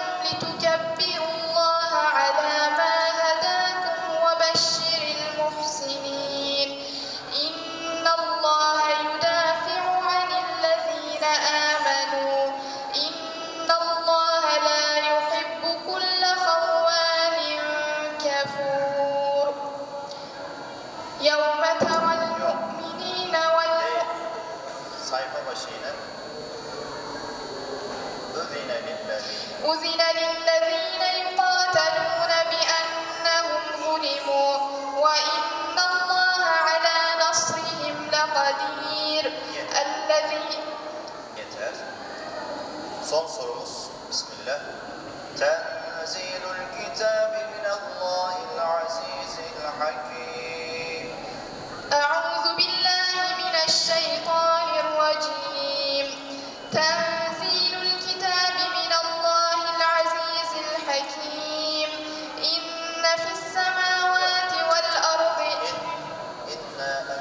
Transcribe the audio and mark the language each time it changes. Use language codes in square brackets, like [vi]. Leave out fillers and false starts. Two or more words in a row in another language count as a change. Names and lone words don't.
[ar] لتكبروا الله على ما هداكم وبشر المحسنين إن الله يدافع عن الذين آمنوا إن الله لا يحب كل خوان كفور يوم ترى المؤمنين [tr] Sayfa başı yine. [ar] أذن للذين يقاتلون بأنهم ظلموا وإن الله على نصرهم لقدير [tr] Yeter. Son sorumuz. Bismillah. [ar] تنزيل الكتاب من الله العزيز الحكيم. أعوذ بالله من الشيطان الرجيم تنزيل الكتاب من الله العزيز الحكيم إن في السماوات والأرض إنا